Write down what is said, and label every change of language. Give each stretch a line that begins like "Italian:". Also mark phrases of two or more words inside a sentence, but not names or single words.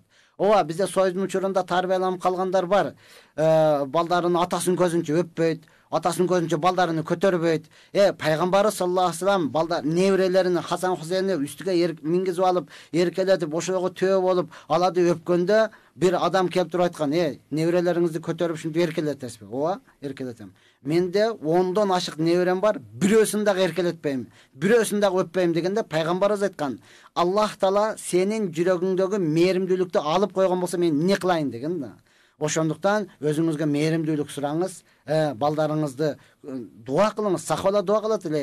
Kyrgyz: Ооба, бизде союздун учурунда тарбияланып калгандар бар. Балдарын атасын көзүнчө өппөйт. атасынын көзүнчө балдарын көтөрбөйт. Пайгамбары
Arabic: صلى الله عليه وسلم
Kyrgyz: балдар неберелерин Хасан Хусейнди үстүгө мингизип алып, эркелетип, ошого төө болуп, алады өпкөндө бир адам келип туруп айткан, неврелериңизди көтөрүп ушинтип эркелетесизби? Ооба, эркелетем. Менде 10дон ашык неврем бар, бирөөсүн дагы эркелетпейм, бирөөсүн дагы өппейм дегенде пайгамбарыбыз айткан, Аллах Таала сенин жүрөгүңдөгү мээримдүүлүктү алып койгон болсо мен эмне кылайын деген да. Ошондуктан өзүңүзгө мээримдүүлүк сураңыз, балдарыңызды дуа кылыңыз, сахола дуа кылат эле.